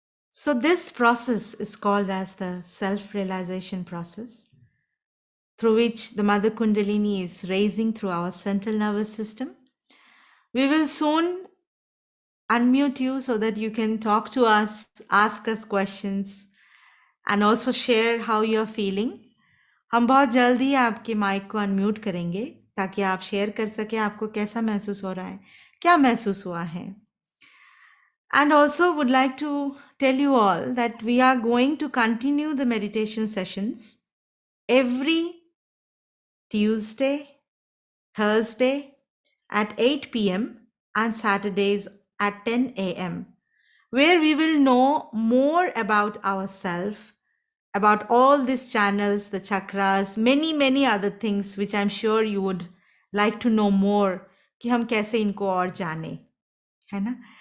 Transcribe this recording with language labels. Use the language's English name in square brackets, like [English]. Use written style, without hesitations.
[English] So this process is called as the self-realization process, through which the Mother Kundalini is raising through our central nervous system. We will soon unmute you so that you can talk to us, ask us questions, and also share how you're feeling. [Hindi] हम बहुत जल्दी आपके mic को unmute करेंगे ताकि आप share कर सकें आपको कैसा महसूस हो रहा है, क्या महसूस हुआ है. [English] And also would like to tell you all that we are going to continue the meditation sessions every Tuesday, Thursday at 8 p.m. and Saturdays at 10 a.m., where we will know more about ourselves, about all these channels, the chakras, many, many other things which I'm sure you would like to know more [Hindi] कि हम कैसे इनको और जाने, है ना?